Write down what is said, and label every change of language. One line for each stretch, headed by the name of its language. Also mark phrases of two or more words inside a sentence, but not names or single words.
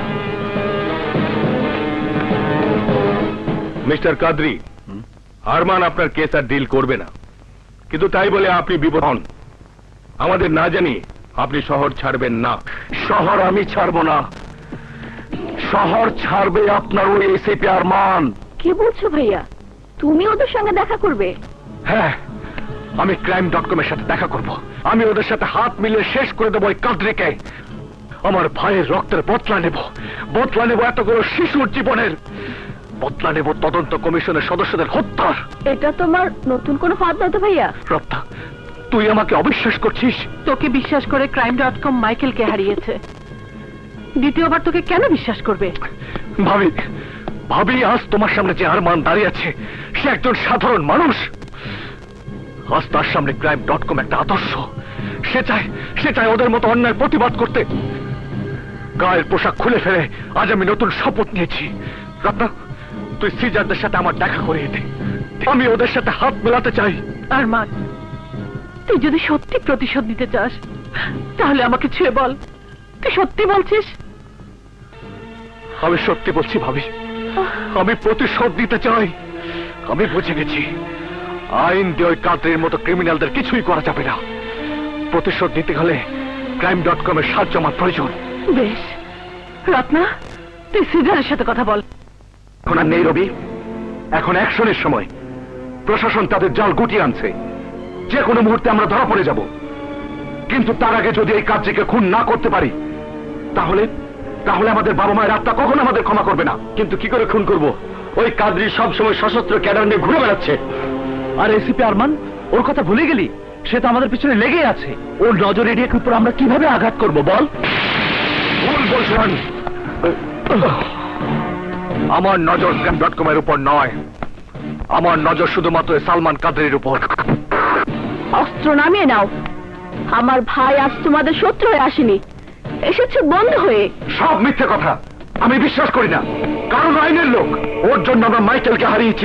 Bangla: মিস্টার কাদরি, আরমান আপনার কেস আর ডিল করবে না, কিন্তু তাই বলে আপনি বিপদ হন। আমাদের না জানি আপনি শহর ছাড়বেন না। শহর আমি ছাড়ব না, শহর ছাড়বে আপনার ওই এসিপি আরমান। কি বলছো ভাইয়া? তুমি ওদের সঙ্গে দেখা করবে? হ্যাঁ, আমি crime.com এর সাথে দেখা করব। আমি ওদের সাথে হাত মিলিয়ে শেষ করে দেবো ওই কাদরিকে। আমার ভাইয়ের রক্তের বদলা নেব এতগুলো শিশুর জীবনের, বদলা নেব তদন্ত কমিশনের সদস্যদের হত্যার। এটা তোমার নতুন কোনো ফাঁদ না তো ভাইয়া? রপ্তা, তুই আমাকে অবিশ্বাস করছিস? তোকে বিশ্বাস করে crime.com মাইকেলকে হারিয়েছে, দ্বিতীয়বার তোকে কেন বিশ্বাস করবে? ভাবি আজ তোমার সামনে যে আরমান দাঁড়িয়ে আছে, সে একজন সাধারণ মানুষ। আজ তার সামনে crime.com একটা আদর্শ। সে চায় ওদের মতো অন্যায় প্রতিবাদ করতে। গায়ের পোশাক খুলে ফেলে আজ আমি নতুন শপথ নিয়েছি। রত্না, তুই সিজারদের সাথে আমার দেখা করিয়ে দে। আমি ওদের সাথে হাত মেলাতে চাই। আরমান, তুই যদি সত্যি প্রতিশোধ নিতে চাস তাহলে আমাকে ছুঁয়ে বল, তুই সত্যি বলছিস? আমি সত্যি বলছি ভাবি, আমি প্রতিশোধ নিতে চাই। আমি বুঝে গেছি আইন দিয়ে ওই কাদরির মতো ক্রিমিনালদের কিছুই করা যাবে না। প্রতিশোধ নিতে হলে crime.com এর সাহায্য আমার প্রয়োজন। বেশ, রত্না তুই সিজারের সাথে কথা বল। এখন আর নেই রবি, এখন অ্যাকশনের সময়। প্রশাসন তাদের জাল গুটিয়ে আনছে, যে কোনো মুহূর্তে আমরা ধরা পড়ে যাব। কিন্তু তার আগে যদি এই কাজটিকে খুন না করতে পারি, তাহলে আমাদের বাবা মায়ের আত্মা কখনো আমাদের ক্ষমা করবে না। কিন্তু কি করে খুন করব? ওই কাদরি সব সময় সশস্ত্র ক্যাডার নিয়ে ঘুরে বেড়াচ্ছে। আর এসিপি আরমান, ওর কথা ভুলে গেলি? সে তো আমাদের পিছনে লেগে আছে। ওর নজর এড়িয়ে উপর আমরা কিভাবে আঘাত করব বল? ভুল বলছেন। আমার নজর crime.com এর উপর নয়, আমার নজর শুধুমাত্র সালমান কাদরির উপর। অস্ত্র নামিয়ে নাও। আমার ভাই আজ তোমাদের শত্রু হয়ে আসেনি, এসেছে বন্ধ হয়ে। সব মিথ্যে কথা, আমি বিশ্বাস করি না। কারণ আইনের লোক, ওর জন্য আমরা মাইকেলকে হারিয়েছি।